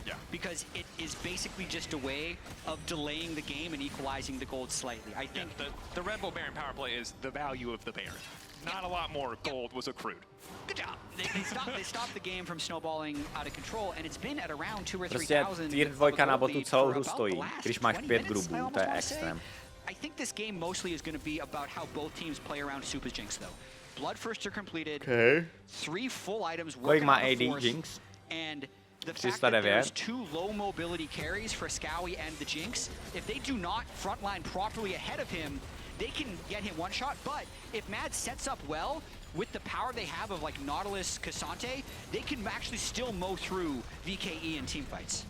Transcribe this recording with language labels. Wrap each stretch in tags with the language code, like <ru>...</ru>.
<en>Because it is basically just a way of delaying the game and equalizing the gold slightly. I think the Red Bull Baron power play is the value of the Baron. Not a lot more gold was accrued. Good job. They stopped the game from snowballing out of control, and it's been at around 2 or 3,000.</en> <cs>Prostě tier 2 na botu celou hru stojí, když máš 5 grubů, to je extrém.</cs> <en>I think this game mostly is going to be about how both teams play around Supa's Jinx, though. Blood first are completed. Okay. 3 full items.</en> <cs>Kolik má AD Jinx?</cs> <en>And the fact that there's 2 low mobility carries for Scowie and the Jinx, if they do not frontline properly ahead of him, they can get him one shot, but if Mad sets up well, with the power they have of like Nautilus, Cassante, they can actually still mow through VKE in team fights.</en>